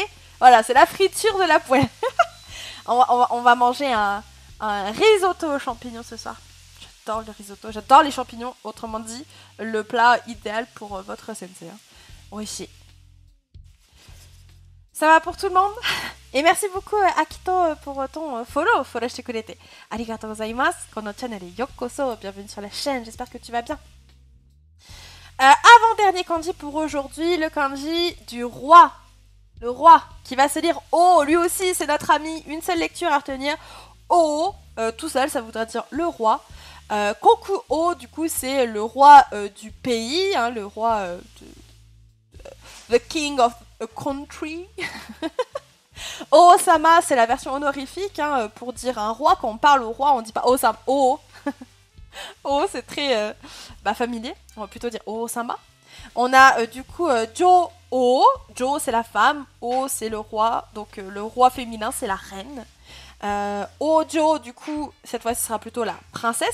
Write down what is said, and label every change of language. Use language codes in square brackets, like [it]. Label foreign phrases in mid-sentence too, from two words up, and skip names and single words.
[fr] Voilà, c'est la friture de la poêle. on va manger un risotto aux champignons ce soir. J'adore le risotto, j'adore les champignons. Autrement dit, le plat idéal pour votre sensei. Hein. Oui. Ça va pour tout le monde? Et merci beaucoup Akito pour ton follow, [ja] フォローくれて. ありがとうございます。このチャンネルようこそ. [fr] Bienvenue sur la chaîne, j'espère que tu vas bien. Avant-dernier kanji pour aujourd'hui, le kanji du roi. Le roi qui va se lire O, lui aussi c'est notre ami, une seule lecture à retenir. O, tout seul, ça voudrait dire le roi. [ja] 国王, [fr] du coup c'est le roi du pays, hein, le roi [en] the king of a country. [fr] O-sama, c'est la version honorifique, hein, pour dire un roi. Quand on parle au roi, on dit pas O-sama, O. O, c'est très familier. On va plutôt dire O-sama. On a du coup Jo-O. Jo, c'est la femme. O, c'est le roi. Donc le roi féminin, c'est la reine. Ojo, du coup, cette fois, ce sera plutôt la princesse.